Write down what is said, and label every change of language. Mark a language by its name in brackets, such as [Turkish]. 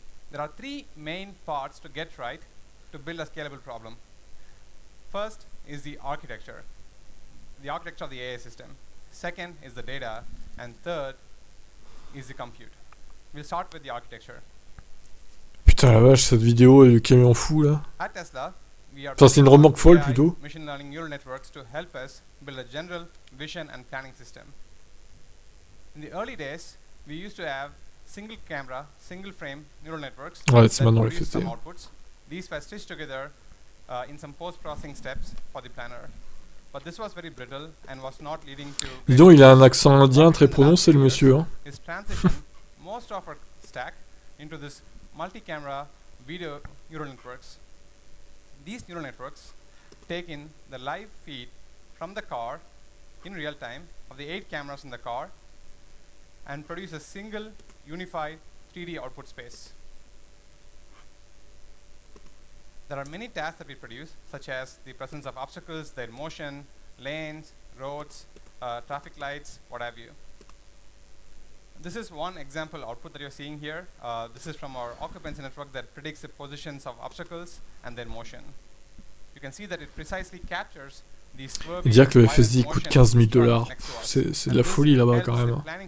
[English] There are 3 main parts to get right to build a scalable problem. First is the architecture of the AI system. Second is the data, and third is the compute. We'll start with the architecture. [French] Putain la vache, cette vidéo est du camion fou là. [English] At Tesla, we are [French] enfin, c'est une remorque folle plutôt. [English] Machine learning neural networks to help us build a general vision and planning system. In the early days, we used to have single camera, single frame neural networks ouais, that produce some outputs. These were stitched together in some post-processing steps for the planner. But this was very brittle and was not leading to... [French] Dis donc, il a un accent indien très prononcé le monsieur. Hein. [English] Is transition most of our stack into this multi-camera video neural networks. These neural networks take in the live feed from the car in real time of the 8 cameras in the car and produce a single unified 3D output space. There are many tasks that we produce, such as the presence of obstacles, their motion, lanes, roads, traffic lights, what have you. This is one example output that you're seeing here. This is from our occupancy network that predicts the positions of obstacles and their motion. You can see that it precisely captures the swerving. [French] Dire que le FSD coûte 15 000 $, c'est de la folie là-bas quand même.